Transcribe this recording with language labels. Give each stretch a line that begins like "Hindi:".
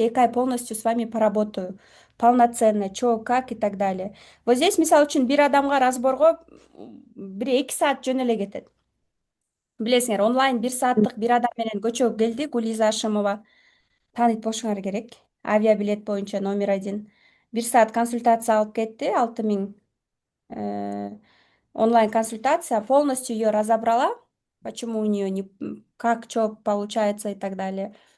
Russian: 2 ай полностью с вами поработаю. Полноценно, чё, как и так далее. Вот здесь,
Kyrgyz: мисалы үчүн, бир адамга разборго бир 2 саат жөн эле кетет. Билесиңер, онлайн 1 сааттык бир адам менен көчөгө келди, Гулиза Ашимова. Тааныть болушуңар керек. Авиабилет боюнча номер 1. 1 саат консультация алып кетти, 6 000 онлайн консультация.
Russian: Полностью ее разобрала, почему у нее не как что получается и так далее.